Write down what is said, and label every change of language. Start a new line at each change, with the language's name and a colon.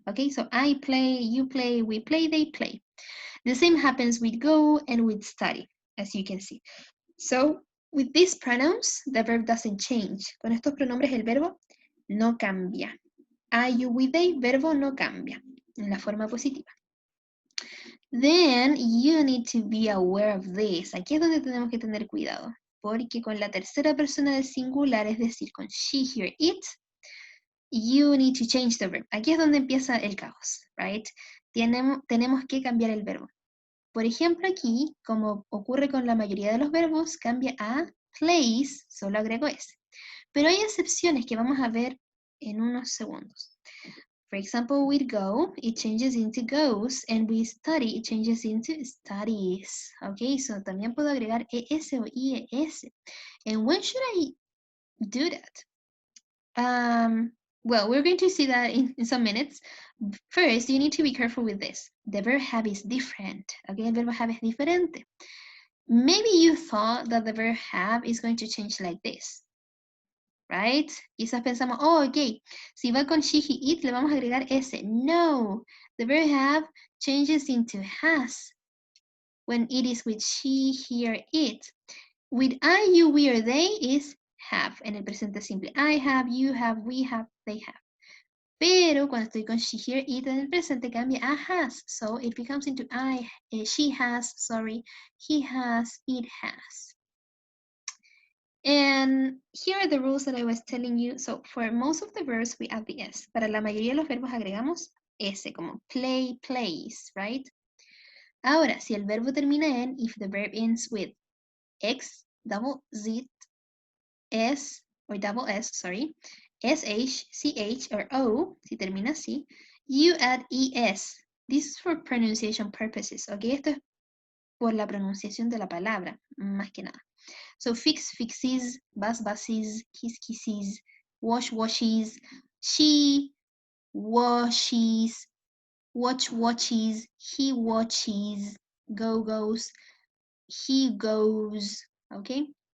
English: Okay, so I play, you play, we play, they play. The same happens with go and with study, as you can see. So, with these pronouns, the verb doesn't change.
Spanish: Con estos pronombres el verbo no cambia. I, you, we, they, verbo no cambia en la forma positiva.
English: Then, you need to be aware of this.
Spanish: Aquí es donde tenemos que tener cuidado. Porque con la tercera persona del singular, es decir, con she, here, it,
English: you need to change the verb.
Spanish: Aquí es donde empieza el caos, right? Tenemos que cambiar el verbo. Por ejemplo, aquí, como ocurre con la mayoría de los verbos, cambia a plays, solo agrego S. Pero hay excepciones que vamos a ver en unos segundos.
English: For example, with go, it changes into goes, and with study, it changes into studies.
Spanish: Okay, so también puedo agregar ES o IES.
English: And when should I do that? Well, we're going to see that in some minutes. First, you need to be careful with this. The verb have is different. Okay,
Spanish: el verbo have es diferente.
English: Maybe you thought that the verb have is going to change like this. Right?
Spanish: Quizás pensamos, oh, ok, si va con she, he, it, le vamos a agregar S.
English: No, the verb have changes into has when it is with she, he, or it. With I, you, we, or they is have
Spanish: en el presente simple.
English: I have, you have, we have, they have.
Spanish: Pero cuando estoy con she, here, it en el presente cambia a has.
English: So it becomes into she has, sorry, he has, it has. And here are the rules that I was telling you. So for most of the verbs, we add the S.
Spanish: Para la mayoría de los verbos agregamos S, como play, plays, right? Ahora, si el verbo termina en,
English: if the verb ends with X, double Z, S, or double S, sorry, SH, CH, or O,
Spanish: si termina así,
English: you add ES. This is for pronunciation purposes, ¿ok?
Spanish: Esto es por la pronunciación de la palabra, más que nada.
English: So fix, fixes, bus, buses, kiss, kisses, wash, washes, she washes, watch, watches, he watches, go, goes, he goes, ¿ok?